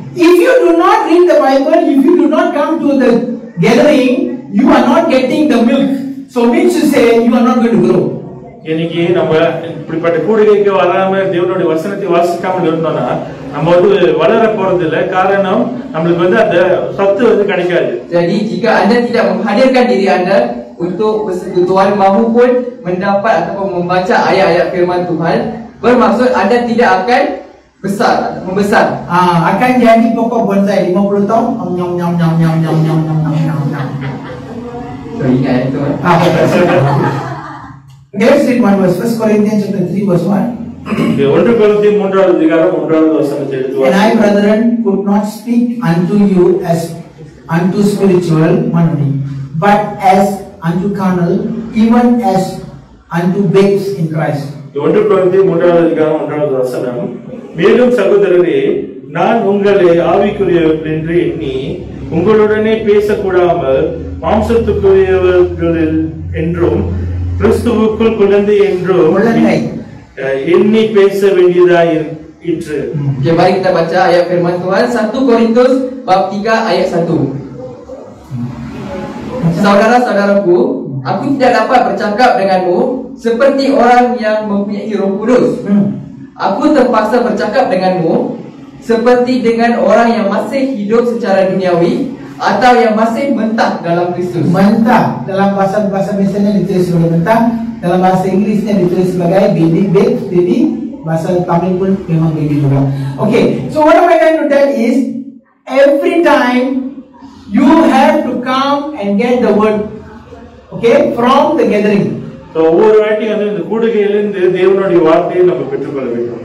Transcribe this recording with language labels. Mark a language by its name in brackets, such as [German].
[English] If you do not read the Bible, if you do not come to the gathering, you are not getting the milk. So means to say you are not going to grow. [Tamil] இன்னைக்கு நம்ம இப்படிப்பட்ட கூடுகைக்கு வராம தேவனுடைய வசனத்தை வாசிக்காமல் இருந்தோம்னா நம்ம வந்து வளர போறது இல்ல. காரணம் நம்மளுக்கு வந்து அந்த சத்து வந்து கிடைக்காது. [Malay] Jadi jika anda tidak menghadirkan diri anda untuk bersekutuan maupun mendapat ataupun membaca ayat-ayat firman Tuhan, bermaksud anda tidak akan besar atau membesar. Akan jadi pokok bonsai 50 tahun. Nyam nyam nyam nyam nyam nyam nyam nyam nyam. So ingat itu. [English] Okay, let's read one verse. 1 Corinthians chapter 3 verse 1. [Tamil] 1 Corinthians 3வது அதிகாரம் 1வது வசனத்தை எடுத்து [English] And I, brethren, could not speak unto you as unto spiritual only, but as unto carnal, even as unto babes in Christ. [Tamil] 1 Corinthians 3வது அதிகாரம் 1வது வசனம், மேலும் சகோதரரே, நான் உங்களை ஆவிக்குரியவர்கள் என்று எண்ணி உங்களுடனே பேசக்கூடாமல் மாம்சத்துக்குரியவர்கள் என்றும் கிறிஸ்துவுக்குள் குழந்தை என்றும் எண்ணி பேச வேண்டியதாயிற்று. [Malay] Okay, mari kita baca ayat firman Tuhan 1 Korintus bab 3 ayat 1. Saudara-saudaraku, aku tidak dapat bercakap denganmu seperti orang yang mempunyai Roh Kudus. Aku terpaksa bercakap denganmu seperti dengan orang yang masih hidup secara duniawi atau yang masih mentah dalam Kristus. Mentah dalam bahasa Mesianya ditulis sebagai mentah, dalam bahasa Inggrisnya ditulis sebagai baby. Bahasa Tamil pun memang baby juga. [English] Okay, so what am I trying to tell is, every time you have to come and get the word, okay, from the gathering. [Tamil] So ஒவ்வொரு வாட்டி வந்து இந்த கூடுகையிலிருந்து தேவனுடைய வார்த்தையை நம்ம பெற்றுக்கொள்ள வேண்டும்.